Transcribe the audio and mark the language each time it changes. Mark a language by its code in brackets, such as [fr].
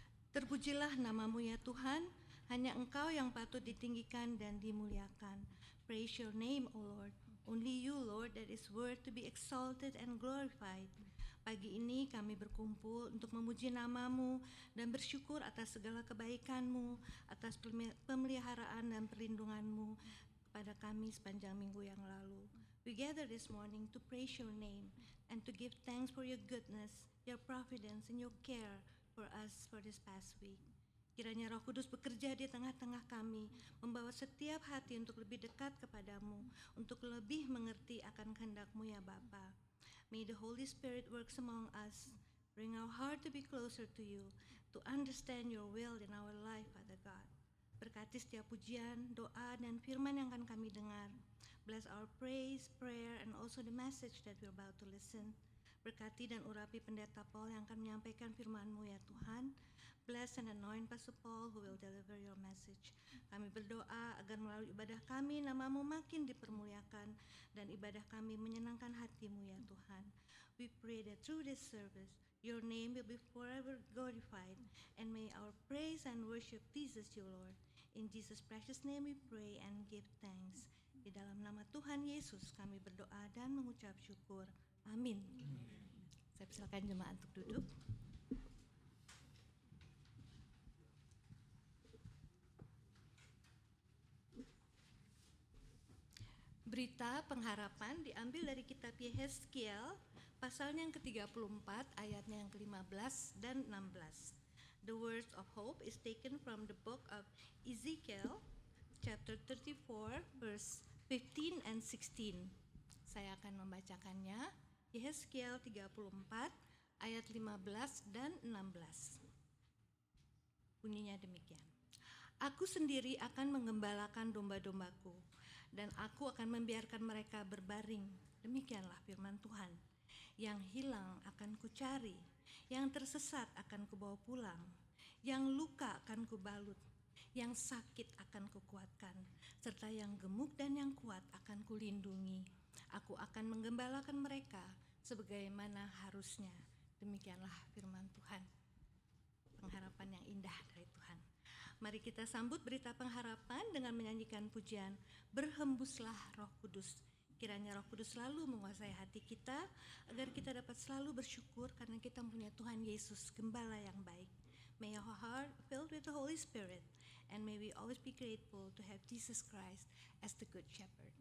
[id] terpujilah nama-Mu ya Tuhan, hanya Engkau yang patut ditinggikan dan dimuliakan. [en] Praise your name, O Lord. Only you, Lord, that is worth to be exalted and glorified. [id] Pagi ini kami berkumpul untuk memuji nama-Mu dan bersyukur atas segala kebaikan-Mu, atas pemeliharaan dan perlindungan-Mu kepada kami sepanjang minggu yang lalu. [en] We gather this morning to praise your name and to give thanks for your goodness, your providence, and your care for us for this past week. [id] Kiranya Roh Kudus bekerja di tengah-tengah kami, membawa setiap hati untuk lebih dekat kepadamu, untuk lebih mengerti akan kehendak-Mu ya Bapa. [en] May the Holy Spirit works among us, bring our heart to be closer to you, to understand your will in our life, Father God. [id] Berkati setiap pujian, doa, dan firman yang akan kami dengar. [en] Bless our praise, prayer, and also the message that we're about to listen. [id] Berkati dan urapi pendeta Paul yang akan menyampaikan firman-Mu ya Tuhan. [en] Bless and anoint Pastor Paul who will deliver your message. [id] Kami berdoa agar melalui ibadah kami nama-Mu makin dipermuliakan dan ibadah kami menyenangkan hati-Mu ya Tuhan. [en] We pray that through this service, your name will be forever glorified and may our praise and worship pleases you, Lord. In Jesus' precious name we pray and give thanks. [id] Di dalam nama Tuhan Yesus kami berdoa dan mengucap syukur. Amin. Saya persilakan jemaat untuk duduk. Berita pengharapan diambil dari kitab Yehezkiel, pasalnya yang ke-34, ayatnya yang ke-15 dan 16. [en] The words of hope is taken from the book of Ezekiel, chapter 34, verse 15 and 16. [id] Saya akan membacakannya, Yehezkiel 34, ayat 15 dan 16. Bunyinya demikian. Aku sendiri akan menggembalakan domba-dombaku, dan aku akan membiarkan mereka berbaring. Demikianlah firman Tuhan. Yang hilang akan kucari, yang tersesat akan kubawa pulang, yang luka akan kubalut, yang sakit akan kukuatkan, serta yang gemuk dan yang kuat akan kulindungi. Aku akan menggembalakan mereka sebagaimana harusnya. Demikianlah firman Tuhan. Pengharapan yang indah dari Tuhan. Mari kita sambut berita pengharapan dengan menyanyikan pujian Berhembuslah Roh Kudus. Kiranya Roh Kudus selalu menguasai hati kita agar kita dapat selalu bersyukur karena kita mempunyai Tuhan Yesus, gembala yang baik. [en] May our heart filled with the Holy Spirit and may we always be grateful to have Jesus Christ as the Good Shepherd.